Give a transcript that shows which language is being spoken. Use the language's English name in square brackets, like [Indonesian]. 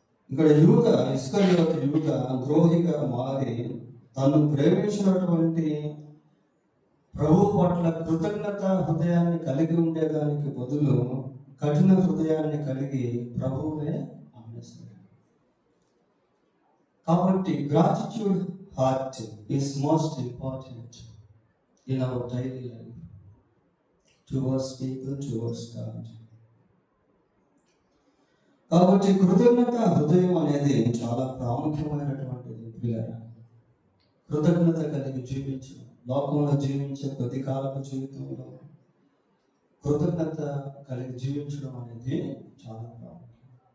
[Telugu] ఇక్కడ ఇస్కరియోతు యూద ద్రోహిగా మారి తను ప్రేమించినటువంటి ప్రభు పట్ల కృతజ్ఞత హృదయాన్ని కలిగి ఉండేదానికి బదులు కఠిన హృదయాన్ని కలిగి ప్రభువునే అమ్మేశాడు. కాబట్టి [English] Gratitude heart is most important in our daily life towards people, towards God. [Telugu] కాబట్టి కృతజ్ఞత హృదయం అనేది చాలా ప్రాముఖ్యమైనటువంటిది. కృతజ్ఞత కలిగి జీవించడం, లోకంలో జీవించే కొద్ది కాలపు జీవితంలో కృతజ్ఞత కలిగి జీవించడం అనేది చాలా ప్రాముఖ్యం.